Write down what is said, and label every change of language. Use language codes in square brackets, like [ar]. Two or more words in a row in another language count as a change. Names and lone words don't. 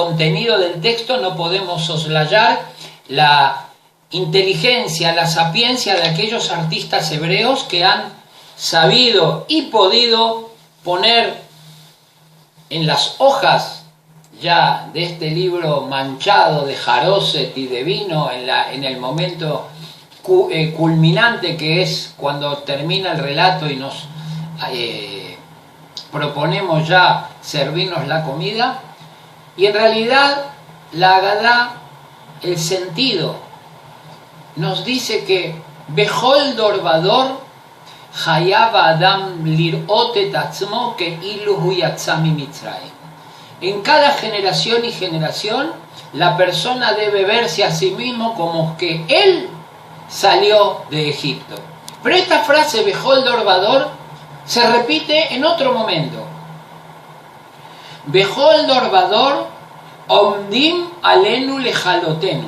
[es] contenido del texto, no podemos soslayar la inteligencia, la sapiencia de aquellos artistas hebreos que han sabido y podido poner en las hojas ya de este libro manchado de jaroset y de vino en el momento culminante que es cuando termina el relato y nos proponemos ya servirnos la comida, y en realidad la Agadá, el sentido, nos dice que [he] בכל דור ודור חייב אדם לראות את עצמו כאילו הוא יצא ממצרים. [es] En cada generación y generación la persona debe verse a sí mismo como que él salió de Egipto. Pero esta frase [he] בכל דור ודור [es] se repite en otro momento. [he] בכל דור ודור עומדים עלינו לכלותנו.